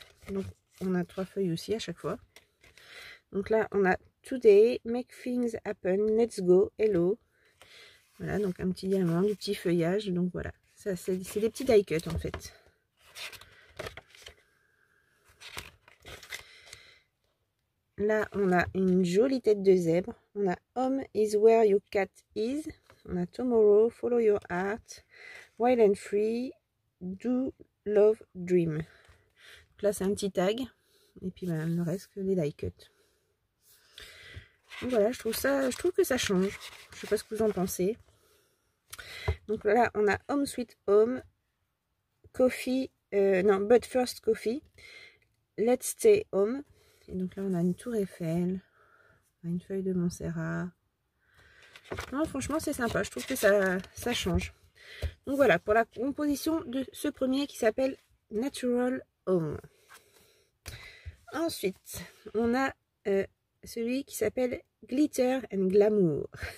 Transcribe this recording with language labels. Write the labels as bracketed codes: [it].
[fr] Donc on a 3 feuilles aussi à chaque fois. Donc là on a [en] Today, Make Things Happen, Let's Go, Hello. [fr] Voilà, donc un petit diamant, du petit feuillage. Donc voilà, ça c'est des petits die cut en fait. Là, on a une jolie tête de zèbre. On a [en] Home is where your cat is. [fr] On a [en] Tomorrow, Follow your heart. Wild and free. Do love dream. [fr] Donc là, c'est un petit tag. Et puis, ben, le reste, que des die cut. Donc voilà, je trouve que ça change. Je sais pas ce que vous en pensez. Donc là, on a [en] Home Sweet Home. Coffee, [fr] non, [en] But First Coffee, Let's Stay Home. [fr] Et donc là, on a une tour Eiffel, on a une feuille de Montserrat. Non, franchement, c'est sympa. Je trouve que ça change. Donc voilà, pour la composition de ce premier qui s'appelle Natural Home. Ensuite, on a celui qui s'appelle Glitter and Glamour.